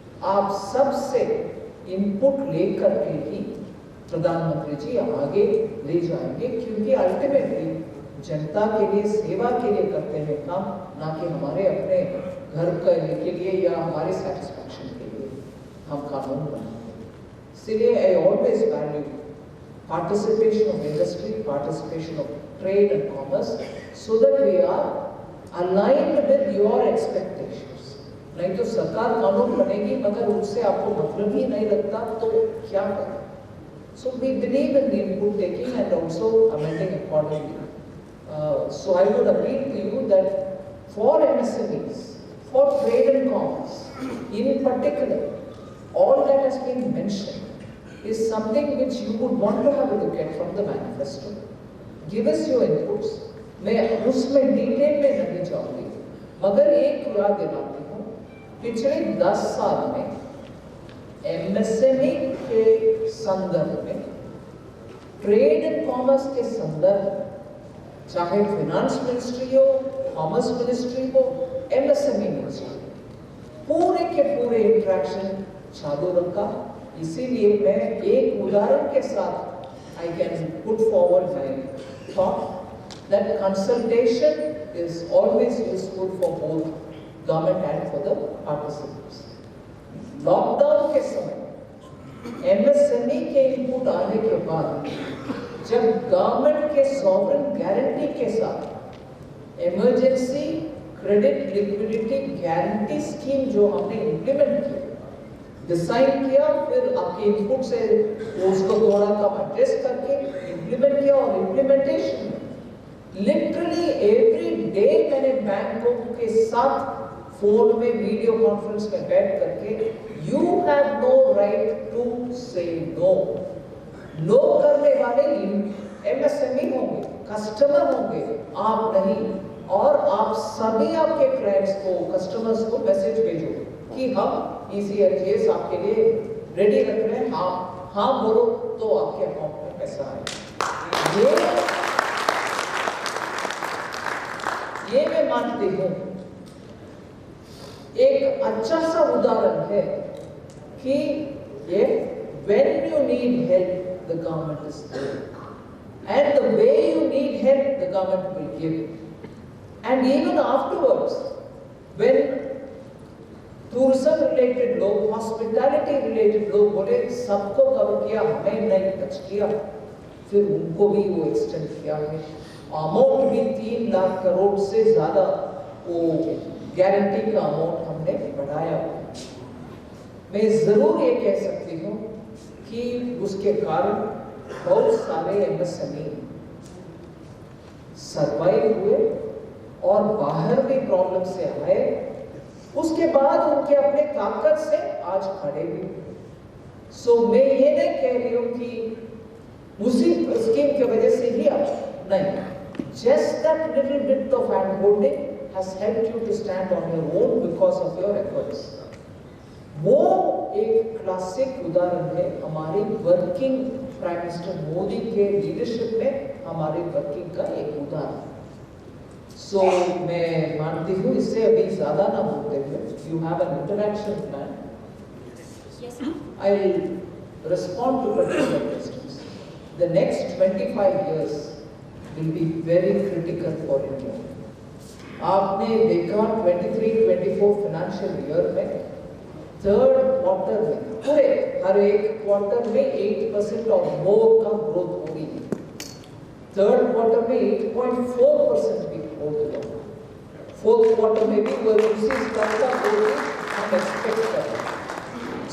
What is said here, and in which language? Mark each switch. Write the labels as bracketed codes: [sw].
[hi] आप सबसे इनपुट लेकर के ही प्रधानमंत्री जी आगे ले जाएंगे, क्योंकि अल्टीमेटली जनता के लिए सेवा के लिए करते हैं काम, ना कि हमारे अपने घर के लिए या हमारे सेटिस्फैक्शन के लिए हम कानून बनाते हैं। [en] इसलिए I always value participation of industry, participation of trade and commerce, so that we are aligned with your expectations. [hi] नहीं तो सरकार कानून बनेगी मगर उससे आपको मतलब ही नहीं लगता तो क्या करें? [en] So we believe in the input taking and also amending accordingly. So I would appeal to you that for MSMEs, for trade and commerce, in particular, all that has been mentioned is something which you would want to have a look at from the manifesto. Give us your inputs. [hi] मैं उसमें detail में नहीं जाऊंगी, मगर एक याद दिलाती हूँ, पिछले 10 साल में एमएसएमई के संदर्भ में, ट्रेड एंड कॉमर्स के संदर्भ में, चाहे फाइनेंस मिनिस्ट्री हो, कॉमर्स मिनिस्ट्री हो MSME इंडस्ट्री, पूरे के पूरे इंटरेक्शन चालू रखा। इसीलिए मैं एक उदाहरण के साथ [en] I can put forward my thought that consultation is always useful for both government and for the participants. [hi] Lockdown के समय MSME के इनपुट आने के बाद जब गवर्नमेंट के सॉवरेन गारंटी के साथ emergency credit liquidity guarantee scheme जो हमने इम्प्लीमेंट किया, डिसाइड किया, फिर आपके इनपुट से उसको थोड़ा कम एडजस्ट करके इम्प्लीमेंट किया और इम्प्लीमेंटेशन [en] literally every day [hi] मैंने बैंकों के साथ फोन में वीडियो कॉन्फ्रेंस में बैठ करके [en] You have no right to say no. [hi] नो करने वाले MSME होंगे, कस्टमर होंगे, आप नहीं। और आप सभी आपके क्लाइंट्स को, कस्टमर्स को मैसेज भेजो कि हम ECLGS आपके लिए रेडी रख रहे हैं, हाँ बोलो तो आपके अकाउंट में पैसा आए। ये मैं मानती हूँ एक अच्छा सा उदाहरण है कि ये [en] when you need help, the government is there, and the way you need help, the government will give. And even afterwards, when tourism related [hi] लोग, hospitality related लोग बोले सबको कवर किया, हमें नहीं टच किया, फिर उनको भी वो एक्सटेंड किया है। अमाउंट भी 3 लाख करोड़ से ज्यादा वो गारंटी का अमाउंट हमने बढ़ाया। मैं जरूर ये कह सकती हूँ कि उसके कारण बहुत सारे MSME सरवाइव हुए और बाहर भी प्रॉब्लम से आए, उसके बाद उनके अपने ताकत से आज खड़े भी। सो मैं ये नहीं कह रही हूँ कि उसी स्कीम की वजह से ही आप नहीं, [en] just that little bit of hand holding has helped you to stand on your own because of your efforts. [hi] वो एक क्लासिक उदाहरण है हमारी वर्किंग प्राइम मिनिस्टर मोदी के लीडरशिप में हमारी वर्किंग का एक उदाहरण। सो मैं मानती हूँ इससे अभी ज्यादा ना बोलते हुए, [en] You have an interaction plan, I will respond to particular questions. The next 25 years will be very critical for India. [hi] आपने देखा 23-24 फाइनेंशियल ईयर में थर्ड क्वार्टर में पूरे हर एक क्वार्टर में 8% और मोर का ग्रोथ होगी। थर्ड क्वार्टर में 8.4% भी ग्रोथ हुआ, फोर्थ क्वार्टर में भी वो उसी स्तर का ग्रोथ हम एक्सपेक्ट कर रहे हैं।